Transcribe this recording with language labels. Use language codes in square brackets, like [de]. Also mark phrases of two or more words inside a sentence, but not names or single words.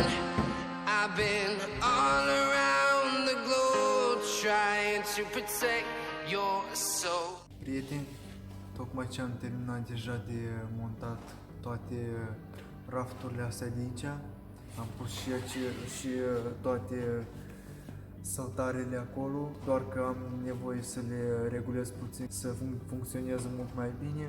[en] I've been all around the globe trying to protect your soul. [ro] Prieteni, tocmai ce am terminat deja de montat toate rafturile astea de aici, am pus și toate saltarele acolo, doar că am nevoie să le regulez puțin să funcționeze mult mai bine.